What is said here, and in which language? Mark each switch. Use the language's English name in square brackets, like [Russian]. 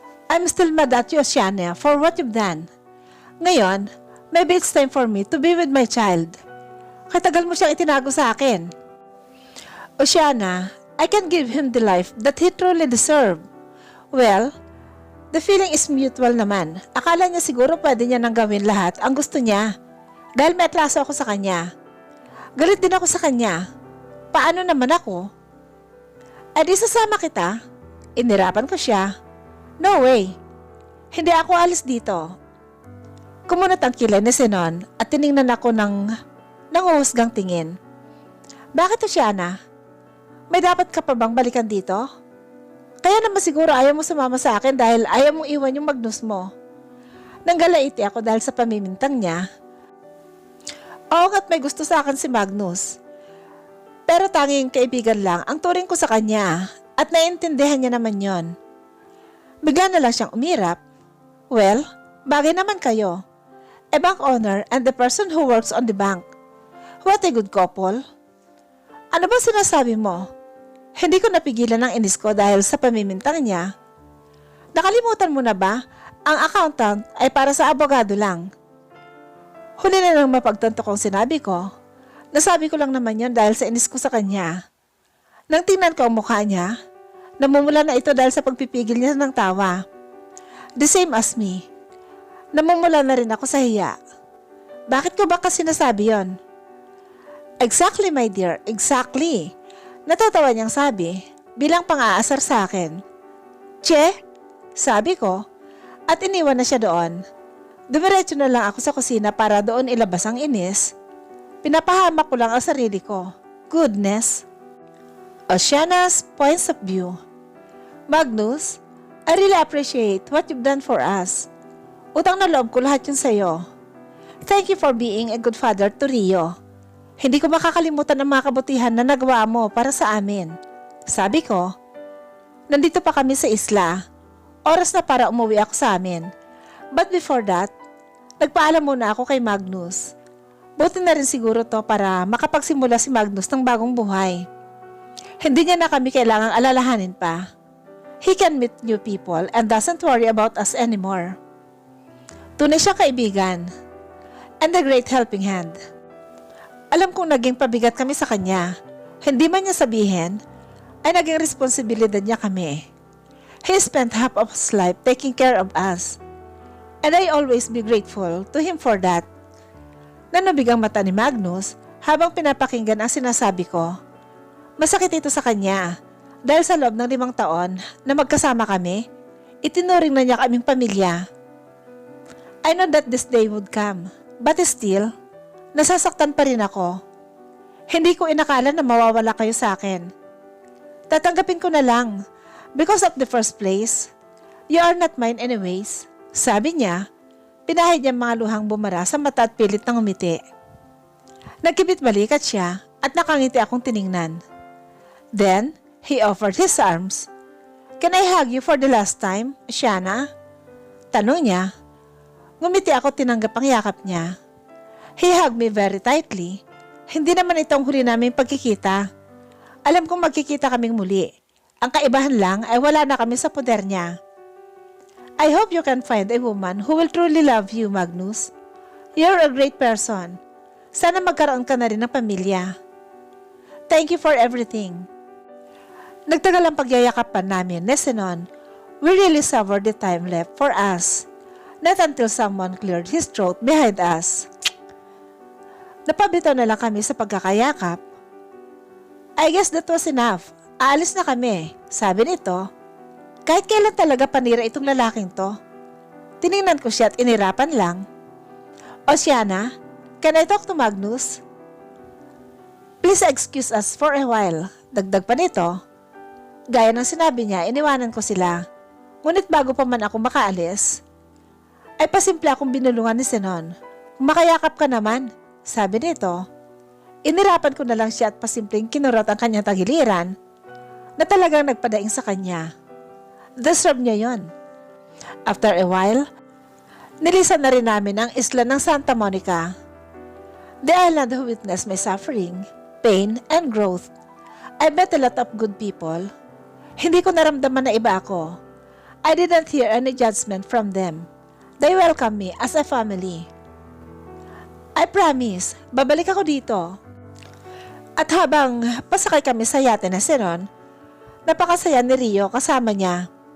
[English] I'm still mad at you, Oceania, for what you've done. Ngayon, maybe it's time for me to be with my child. [Filipino] Katagal mo siyang itinago sa akin. [English] Oceania, I can give him the life that he truly deserves. Well, the feeling is mutual naman. [Filipino] Akala niya siguro pwede niya nang gawin lahat ang gusto niya. Dahil may atraso ako sa kanya. Galit din ako sa kanya. Paano naman ako? Ay di sasama kita. Inirapan ko siya. No way. Hindi ako alis dito. Kumunot ang kilay ni Sinon at tiningnan ako ng nanguhusgang tingin. Bakit Oceana? May dapat ka pa bang balikan dito? Kaya naman siguro ayaw mo sumama sa akin dahil ayaw mong iwan yung Magnus mo. Nanggalaiti ako dahil sa pamimintang niya. Oo nga't may gusto sa akin si Magnus. Pero tanging kaibigan lang ang turing ko sa kanya at naiintindihan niya naman yon. Bigla na lang siyang umirap. [English] Well, [Filipino] bagay naman kayo. [English] A bank owner and the person who works on the bank. What a good couple. [Filipino] Ano ba sinasabi mo? Hindi ko napigilan ang inis ko dahil sa pamimintang niya. Nakalimutan mo na ba? Ang accountant ay para sa abogado lang. Huli na nang mapagtanto kong sinabi ko. Nasabi ko lang naman yon dahil sa inis ko sa kanya. Nang tingnan ko ang mukha niya, namumula na ito dahil sa pagpipigil niya ng tawa. [English] The same as me. [Filipino] Namumula na rin ako sa hiya. Bakit ko ba kasi nasabi yon? [English] Exactly my dear, exactly. [Filipino] Natatawa niyang sabi bilang pang-aasar sa akin. Che? Sabi ko at iniwan na siya doon. Dumiretso na lang ako sa kusina para doon ilabas ang inis. Pinapahamak ko lang ang sarili ko. [English] Goodness. Oceana's points of view. Magnus, I really appreciate what you've done for us. [Filipino] Utang na loob ko lahat yun sa'yo. [English] Thank you for being a good father to Rio. [Filipino] Hindi ko makakalimutan ang mga kabutihan na nagawa mo para sa amin. Sabi ko, nandito pa kami sa isla. Oras na para umuwi ako sa amin. [English] But before that, [Filipino] nagpaalam muna ako kay Magnus. Buti na rin siguro to para makapagsimula si Magnus ng bagong buhay. Hindi niya na kami kailangang alalahanin pa. [English] He can meet new people and doesn't worry about us anymore. [Filipino] Tunay siya kaibigan [English] and a great helping hand. [Filipino] Alam kong naging pabigat kami sa kanya. Hindi man niya sabihin, ay naging responsibilidad niya kami. [English] He spent half of his life taking care of us. And I always be grateful to him for that. [Filipino] Nanubig ang mata ni Magnus habang pinapakinggan ang sinasabi ko. Masakit ito sa kanya dahil sa loob ng 5 taon na magkasama kami, itinuring na niya kaming pamilya. [English] I know that this day would come, but still, [Filipino] nasasaktan pa rin ako. Hindi ko inakala na mawawala kayo sa akin. Tatanggapin ko na lang. [English] Because of the first place, you are not mine anyways. [Filipino] Sabi niya, pinahid niya mga luhang bumara sa mata at pilit ng umiti. Nagkibit balikat siya at nakangiti akong tiningnan. [English] Then, he offered his arms. Can I hug you for the last time, Oceana? [Filipino] Tanong niya. Ngumiti ako tinanggap ang yakap niya. [English] He hugged me very tightly. [Filipino] Hindi naman itong huli naming pagkikita. Alam kong magkikita kaming muli. Ang kaibahan lang ay wala na kami sa poder niya. [English] I hope you can find a woman who will truly love you, Magnus. You're a great person. [Filipino] Sana magkaroon ka na rin ng pamilya. [English] Thank you for everything. [Filipino] Nagtagal ang pagyayakapan namin, Sinon. [English] We really savored the time left for us. Not until someone cleared his throat behind us. Napabitaw na lang kami sa pagkakayakap. I guess that was enough. [Filipino] Aalis na kami, sabi nito. Kahit kailan talaga panira itong lalaking to. Tiningnan ko siya at inirapan lang. [English] Oceana, can I talk to Magnus? Please excuse us for a while. [Filipino] Dagdag pa nito. Gaya ng sinabi niya, iniwanan ko sila. Ngunit bago pa man ako makaalis, ay pasimple akong binulungan ni Sinon. Makayakap ka naman. Sabi nito, Inirapan ko na lang siya at pasimpleng kinurot ang kanyang tagiliran na talagang nagpadaing sa kanya. Deserve niya yon. [English] After a while, [Filipino] nilisan na rin namin ang isla ng Santa Monica. [English] The island who witnessed my suffering, pain, and growth. I met a lot of good people. [Filipino] Hindi ko naramdaman na iba ako. [English] I didn't hear any judgment from them. They welcomed me as a family. I promise, [Filipino] babalik ako dito. At habang pasakay kami sa yate na Senon, napakasaya ni Rio kasama niya.